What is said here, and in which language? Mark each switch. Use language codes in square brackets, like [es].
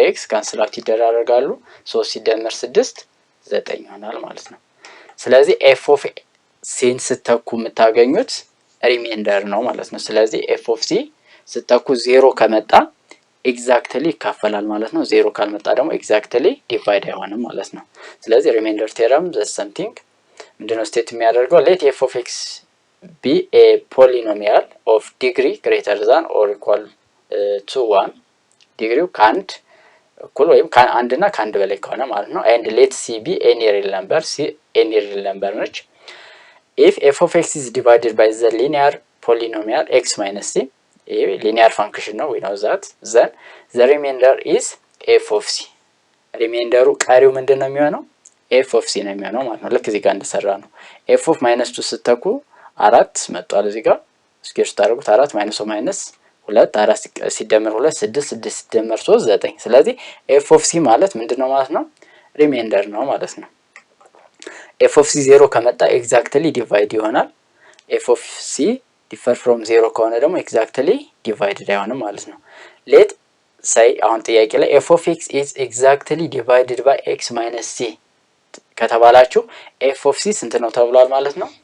[am] ካንስል አውት ይደራረጋሉ። 3 ሲደመር 6 9 ይሆናል ማለት ነው። ስለዚህ f ኦፍ ሲን ስተኩ የምታገኙት ሪሜንደር ነው ማለት ነው። ስለዚህ f ኦፍ ሲ ስተኩ 0 ከመጣ ኤግዛክትሊ ይካፈላል ማለት ነው። 0 ካልመጣ ደግሞ ኤግዛክትሊ ዲቫይድ አይሆንም ማለት ነው። ስለዚህ ሪሜንደር ቴረም ዘ ሰምቲንግ ምንድነው ስቴት የሚያደርገው? [en] ሌት f ኦፍ x be a polynomial of degree greater than or equal to 1 [am] ዲግሪው ከአንድ እኩል ወይም ከአንድ እና ከአንድ በላይ ከሆነ ማለት ነው። [en] and let c be any real number c any real number ነች። if f of x is divided by the linear polynomial x minus c a linear function ነው we know that then the remainder is f of c [am] ሪሜንደሩ ቀሪው ምንድነው የሚሆነው? f of c ነው የሚሆነው ማለት ነው። ልክ እዚህ ጋር እንደሰራ ነው። f of -2 ስተኩ 4 መጥቷል። እዚህ ጋር ስኩዌር ስታደርጉት 4 ማይነስ 2 4 ሲደመር 2 6 6 ሲደመር 3 9 ስለዚህ f of c ማለት ምንድነው ማለት ነው? ሪሜንደር ነው ማለት ነው። f of c 0 ከመጣ ኤግዛክትሊ ዲቫይድ ይሆናል። f of c ዲፈር ፍሮም 0 ከሆነ ደግሞ ኤግዛክትሊ ዲቫይድድ አይሆንም ማለት ነው። ሌት ሳይ አሁን ጥያቄ ላይ [en] f of x is exactly divided by x minus c [am] ከተባላችሁ f of c ስንት ነው ተብሏል ማለት ነው?